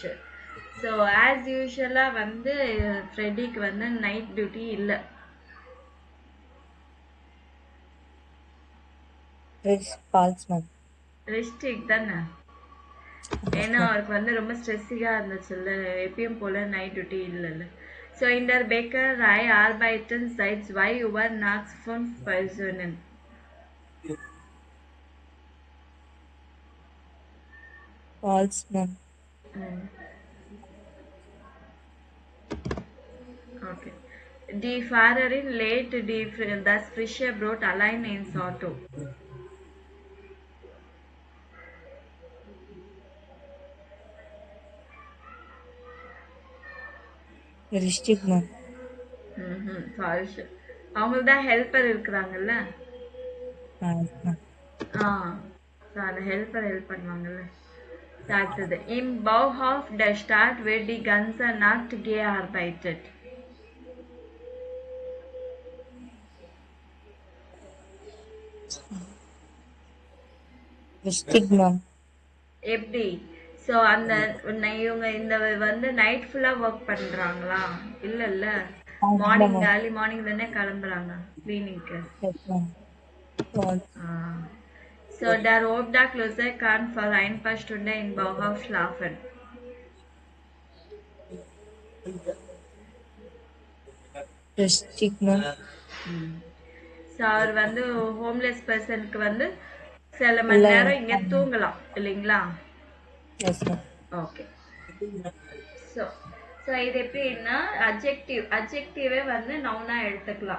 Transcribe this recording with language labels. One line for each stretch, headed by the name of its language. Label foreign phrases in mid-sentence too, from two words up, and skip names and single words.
English: so as usual
Tamil: வந்து ஃப்ரெடிக்கு வந்து
English: night duty
Tamil: இல்லை. ரிஸ்டிக் தானே, ஏன்னா அவருக்கு வந்து ரொம்ப ஸ்ட்ரெஸ்ஸிங்காக இருந்துச்சுல்ல, எப்பயும் போல
English: night duty
Tamil: இல்லைல்ல.
German: So in der Bäckerei arbeiten seit 2 Uhr nachts 5 Personen.
English: False ma'am. Okay.
German: Die Fahrerin lädt das frische Brot allein ins Auto. Richtig ma'am.
Tamil: ஃபால்ஸ். அவங்களுக்கு தான் ஹெல்ப்பர் இருக்கிறாங்கல்ல. ஸோ அந்த ஹெல்ப்பர் ஹெல்ப் பண்ணுவாங்கல்ல.
German: அடுத்தது im Bauhof der Stadt wird die ganze Nacht gearbeitet. Richtig ma'am.
Tamil: எப்படி? ஸோ அந்த இவங்க இந்த வந்து
English: night full
Tamil: ஒர்க் பண்ணுறாங்களா? இல்லைல்ல,
English: morning early morning
Tamil: தானே கிளம்புறாங்க கிளீனிங்க்கு.
German: ஸோ der Obdachloser kann für ein paar Stunden im Bauhof schlafen. Richtig ma'am.
Tamil: ஸோ அவர் வந்து
English: homeless person
Tamil: வந்து சில மணி நேரம் இங்கே தூங்கலாம் இல்லைங்களா?
English: Yes ma'am.
Tamil: ஓகே. ஸோ இது எப்படின்னா அட்ஜெக்டிவே வந்து நவுனா எடுத்துக்கலாம்.